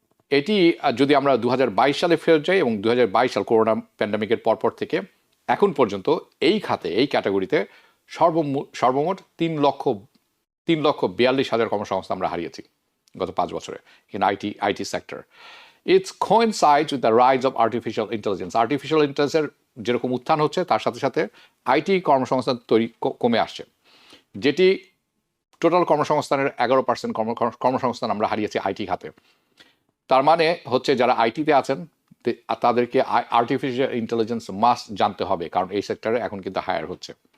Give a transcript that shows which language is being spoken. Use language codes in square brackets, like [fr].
[bn] এটি যদি আমরা 2022 সালে ফেরত যাই এবং 2022 সাল করোনা প্যান্ডামিকের পরপর থেকে এখন পর্যন্ত এই খাতে, এই ক্যাটাগরিতে সর্বমোট 3,42,000 কর্মসংস্থান আমরা হারিয়েছি গত 5 বছরে [en] In IT sector. It's coincides with the rise of artificial intelligence. [bn] Artificial ইন্টেলিজেন্সের যেরকম উত্থান হচ্ছে তার সাথে সাথে আইটি কর্মসংস্থান কমে আসছে, যেটি টোটাল কর্মসংস্থানের 11% কর্মসংস্থান আমরা হারিয়েছি আইটি খাতে। তার মানে হচ্ছে যারা আইটিতে আছেন তাদেরকে আর্টিফিশিয়াল ইন্টেলিজেন্স মাস্ট জানতে হবে, কারণ এই সেক্টরে এখন কিন্তু হায়ার হচ্ছে।